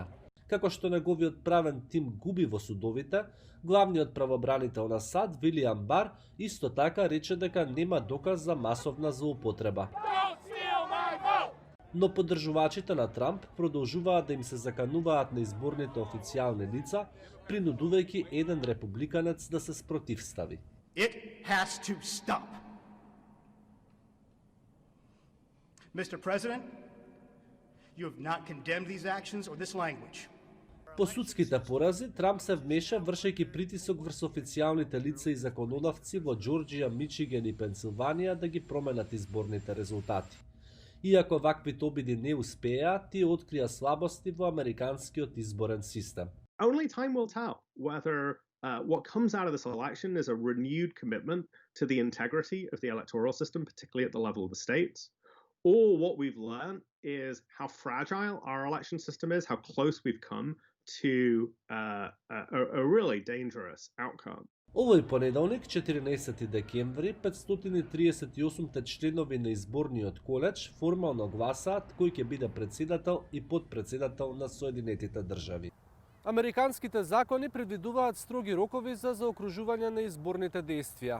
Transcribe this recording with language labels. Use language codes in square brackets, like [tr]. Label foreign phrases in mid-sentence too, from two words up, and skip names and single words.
[mk] Како што неговиот правен тим губи во судовите, главниот правобранител на САД, Вилијам Бар, исто така рече дека нема доказ за масовна злоупотреба. Но поддржувачите на Трамп продолжуваат да им се закануваат на изборните официјални лица, принудувајќи еден републиканец да се спротивстави. [en] It has to stop. Mr. President, you have not condemned these actions or this language. [mk] По судските порази, Трамп се вмеша вршејќи притисок врз официјалните лица и законодавци во Џорџија, Мичиген и Пенсилванија да ги променат изборните резултати. Иако ваквите обиди не успеа, тие открија слабости во американскиот изборен систем. [en] Only time will tell whether what comes out of this election is a renewed commitment to the integrity of the electoral system, particularly at the level of the states, or what we've learned is how fragile our election system is, how close we've come to a really dangerous outcome. [mk] Овој понеделник, 14 декември, 538 членови на изборниот колеж формално гласаат кој ќе биде председател и подпредседател на Соединетите држави. Американските закони предвидуваат строги рокови за заокружување на изборните действија.